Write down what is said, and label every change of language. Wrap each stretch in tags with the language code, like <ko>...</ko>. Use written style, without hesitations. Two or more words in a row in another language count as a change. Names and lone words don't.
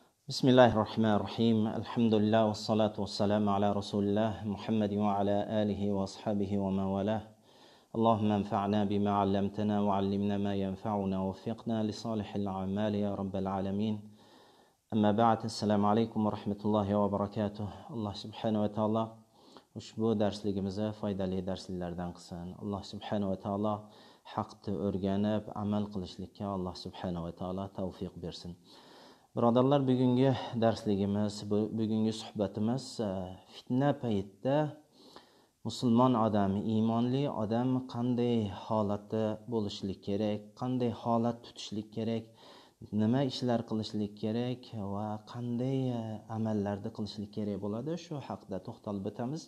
<ar>بسم الله الرحمن الرحيم. الحمد لله والصلاة والسلام على رسول الله محمد وعلى آله وأصحابه ومن والاه. اللهم انفعنا بما علمتنا وعلمنا ما ينفعنا ووفقنا لصالح الأعمال يا رب العالمين. أما بعد. السلام عليكم ورحمة الله وبركاته.</ar> <uz>Alloh</uz> <ar>سبحانه وتعالى</ar> <uz>ushbu darsligimizni foydali darsliklardan qilsin. Alloh</uz> <ar>سبحانه وتعالى</ar> <uz>haqni o'rganib amal qilishlikka Alloh</uz> <ar>سبحانه وتعالى</ar> <uz>tavfiq bersin. Birodarlar, bugungi darsligimiz, bugungi suhbatimiz fitna paytida musulmon odam, iymonli odam qanday holatda bo'lishlik kerak, qanday holat tutishlik kerak, nima ishlar qilishlik kerak va qanday amallarni qilishlik kerak bo'ladi, shu haqida to'xtalib o'tamiz.</uz>